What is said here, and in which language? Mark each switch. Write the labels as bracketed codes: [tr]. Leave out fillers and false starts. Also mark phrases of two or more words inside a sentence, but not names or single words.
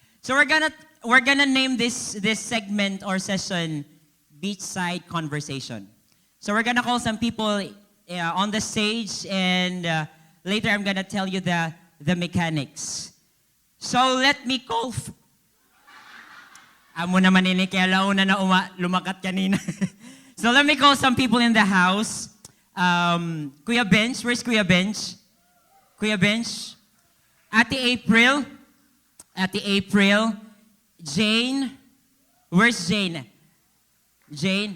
[en] So we're gonna name this segment or session Beachside Conversation. So we're gonna call some people on the stage, and later I'm gonna tell you the mechanics. So let me call. [war] Amo naman ini kaya launa na lumakat kanina. [en] So let me call some people in the house. Kuya Bench, where's Kuya Bench? Kuya Bench. Ate April. Ate April. Jane. Where's Jane? Jane.